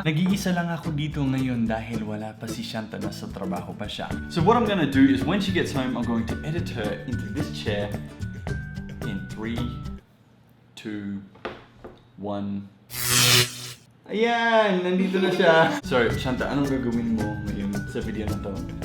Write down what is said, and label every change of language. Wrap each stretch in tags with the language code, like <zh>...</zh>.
<tl>Nag-iisa lang ako dito ngayon dahil wala pa si Shanta, nasa trabaho pa siya.</tl> <en>So what I'm gonna do is when she gets home, I'm going to edit her into this chair in 3, 2, 1.</en> <tl>Ayan! Nandito na siya. So, Shanta, anong gagawin mo ngayon sa video na to?</tl>